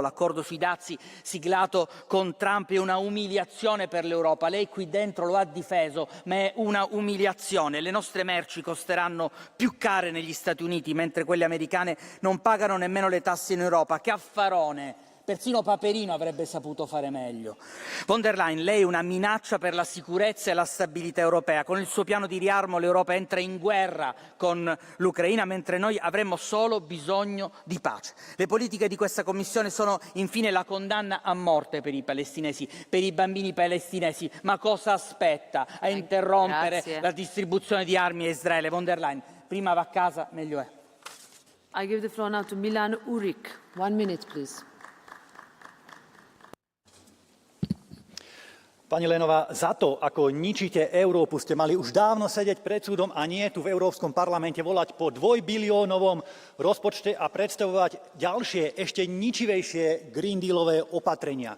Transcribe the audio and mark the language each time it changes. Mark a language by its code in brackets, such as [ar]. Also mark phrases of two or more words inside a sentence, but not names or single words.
[it] L'accordo sui dazi siglato con Trump è una umiliazione per l'Europa. Lei qui dentro lo ha difeso, ma è una umiliazione. Le nostre merci costeranno più care negli Stati Uniti, mentre quelle americane non pagano nemmeno le tasse in Europa. Che affarone! Persino Paperino avrebbe saputo fare meglio. Von der Leyen, lei è una minaccia per la sicurezza e la stabilità europea. Con il suo piano di riarmo l'Europa entra in guerra con l'Ucraina, mentre noi avremmo solo bisogno di pace. Le politiche di questa Commissione sono infine la condanna a morte per i palestinesi, per i bambini palestinesi. Ma cosa aspetta a interrompere la distribuzione di armi a Israele? Von der Leyen, prima va a casa, meglio è. [en] I give the floor now to Milan Urik. 1 minute, please. [sk] Pani Leyenová, za to, ako ničíte Európu, ste mali už dávno sedieť pred súdom a nie tu v Európskom parlamente volať po 2-biliónovom rozpočte a predstavovať ďalšie, ešte ničivejšie Green Dealové opatrenia.